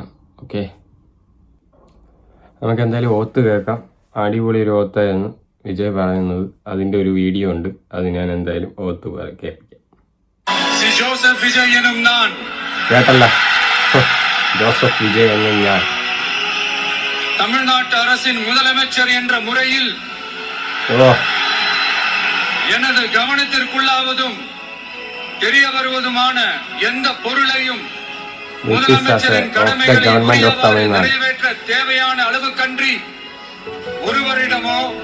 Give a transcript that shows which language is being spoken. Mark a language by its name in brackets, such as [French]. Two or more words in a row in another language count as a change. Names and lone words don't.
[Malayalam] ഓക്കെ, നമുക്കെന്തായാലും ഓത്ത് കേൾക്കാം. അടിപൊളി ഒരു ഓത്തായിരുന്നു വിജയ് പറയുന്നത്. അതിൻ്റെ ഒരു വീഡിയോ ഉണ്ട്. അത് ഞാൻ എന്തായാലും ഓത്ത് കേൾപ്പിക്കാം. കേട്ടല്ല, ജോസഫ് വിജയ് എന്നും ഞാൻ [Tamil] தமிழ்நாட்டு அரசின் முதலமைச்சர் என்ற முறையில் எனது கவனத்திற்குள்ளாவதும் தெரிய வருவதுமான எந்த பொருளையும் முதலமைச்சரின் கடமைகளை நிறைவேற்ற தேவையான அளவுக்கன்றி ஒருவரிடமோ